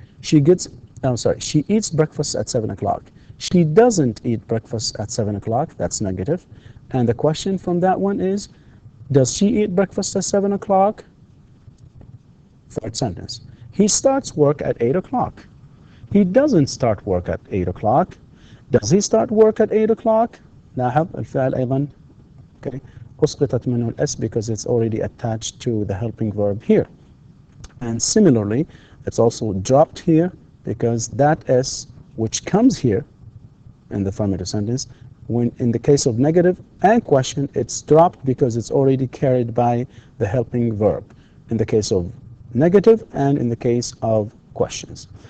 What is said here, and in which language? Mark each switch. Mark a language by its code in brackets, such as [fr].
[en] She eats breakfast at 7 o'clock. She doesn't eat breakfast at 7 o'clock. That's negative. And the question from that one is, does she eat breakfast at 7 o'clock? Third sentence. He starts work at 8 o'clock. He doesn't start work at 8 o'clock. Does he start work at 8 o'clock? [ar] لاحظ الفعل أيضا okay. أسقطت منه الS [en] because it's already attached to the helping verb here. And similarly, it's also dropped here because that S which comes here in the affirmative sentence, when in the case of negative and question, it's dropped because it's already carried by the helping verb in the case of negative and in the case of questions.